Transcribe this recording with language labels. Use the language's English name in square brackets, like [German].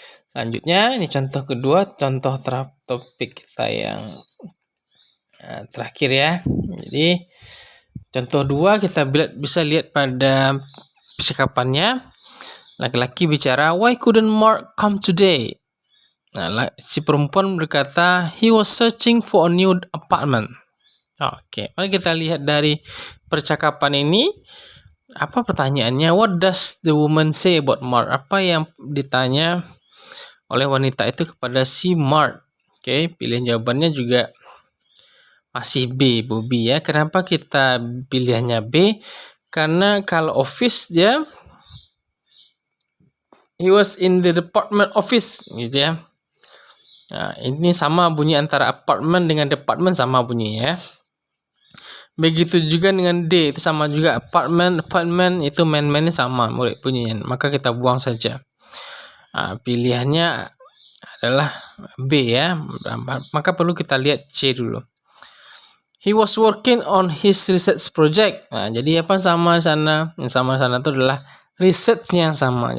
[Indonesian] Selanjutnya ini contoh kedua, contoh topik kita yang terakhir ya. Jadi contoh 2 kita bisa lihat pada percakapannya. Laki-laki bicara, [English] why couldn't Mark come today? [Indonesian] Nah, si perempuan berkata, [English] he was searching for a new apartment. [Indonesian] Oke, mari kita lihat dari percakapan ini. Apa pertanyaannya? [English] What does the woman say about Mark? [Indonesian] Apa yang ditanya oleh wanita itu kepada si Mark? Oke, pilihan jawabannya juga masih B, Bobby ya. Kenapa kita pilihannya B? Karena kalau office dia [English] he was in the department office [Indonesian] gitu ya. Nah, ini sama bunyi antara apartment dengan department, sama bunyinya ya. Begitu juga dengan D, itu sama juga, apartment itu man-man sama murid bunyinya. Maka kita buang saja. Nah, pilihannya adalah B ya. Maka perlu kita lihat C dulu. [English] He was working on his research project. [Indonesian] Nah, jadi apa sama sana? Yang sama sana itu adalah researchnya yang sama.